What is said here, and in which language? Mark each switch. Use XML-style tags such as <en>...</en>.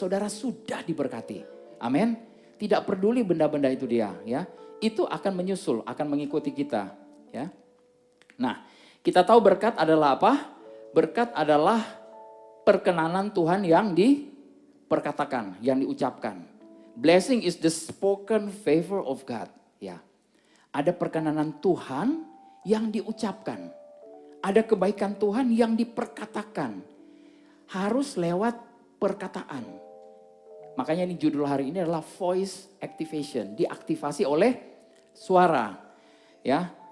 <id>Saudara sudah diberkati. Amin. Tidak peduli benda-benda itu dia ya. Itu akan menyusul, akan mengikuti kita ya. Nah, kita tahu berkat adalah apa? Berkat adalah perkenanan Tuhan yang diperkatakan, yang diucapkan.</id> <en>Blessing is the spoken favor of God.</en> <id>Ya, ada perkenanan Tuhan yang diucapkan. Ada kebaikan Tuhan yang diperkatakan. Harus lewat perkataan. Makanya ini judul hari ini adalah</id> <en>voice activation.</en> <id>Diaktifasi oleh suara. Ya.</id>